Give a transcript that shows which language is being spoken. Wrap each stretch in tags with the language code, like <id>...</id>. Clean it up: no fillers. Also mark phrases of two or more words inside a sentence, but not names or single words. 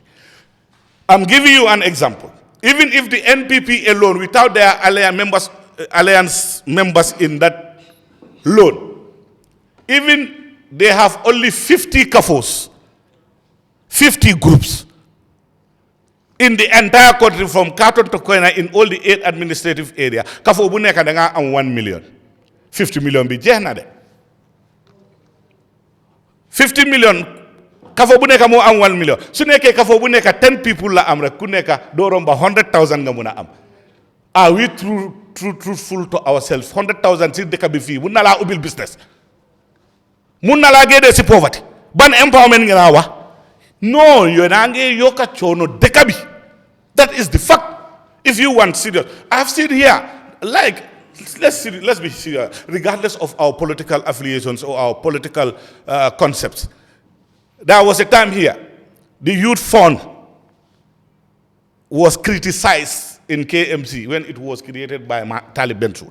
<en>I'm giving you an example. Even if the NPP alone, without their alliance members in that loan, even they have only 50 CAFOs, 50 groups in the entire country from Carton to Koina in all the 8 administrative areas.</en> <wo>CAFO bu nekk da nga am 1 million. 50 million bi jeex na de. 50 million CAFO bu nekk moo am 1 million. Su nekkee CAFO bu nekk</wo> <en>10 people</en> <wo>la am rek ku nekk doo romba 100,000 nga mun a am.</wo> <en>Are we truthful to ourselves?</en> <wo>100,000 si dëkk bi fii mun na laa ubbil business. Mun na laa génnee si poverty. Ban empowerment nga naa wax?</wo> <en>No, you're not dekabi. That is the fact. If you want serious, I've seen here, like, let's be serious, regardless of our political affiliations or our political concepts. There was a time here, the youth fund was criticized in KMC when it was created by Talib Bensur.</en>